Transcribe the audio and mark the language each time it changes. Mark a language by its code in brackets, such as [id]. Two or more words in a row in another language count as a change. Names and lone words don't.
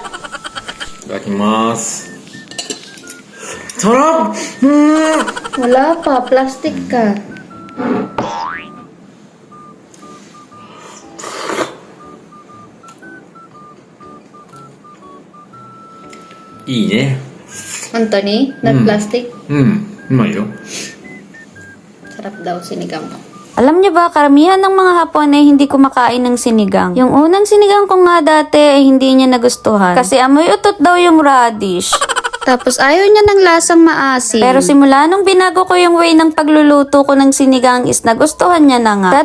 [ja] Itadakimasu. Sarap! [tl] Wala pa, plastic ka. [ja] いいね。 [en] Anthony, not plastic? [ja] うまいよ。 [tl] Sarap daw sinigang mo. Alam niyo ba, karamihan ng mga Hapon ay hindi kumakain ng sinigang. Yung unang sinigang ko nga dati ay hindi niya nagustuhan. Kasi amoy utot daw yung radish. Tapos ayaw niya ng lasang maasim. Pero simula nung binago ko yung way ng pagluluto ko ng sinigang is nagustuhan niya na nga.